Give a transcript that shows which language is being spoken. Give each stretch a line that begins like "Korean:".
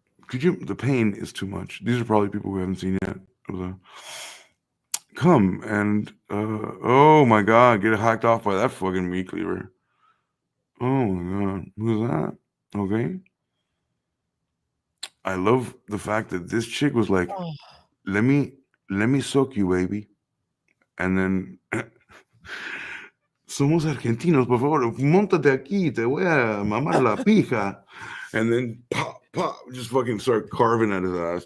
English: The pain is too much. These are probably people who haven't seen yet. come and oh my god, get hacked off by that fucking meat cleaver. Oh my god, who's that? Okay. I love the fact that this chick was like, Oh. let me soak you, baby. And then
Spanish: somos argentinos, por favor, montate aquí, te voy a mamar la pija.
English: And then pop, just fucking start carving at his ass.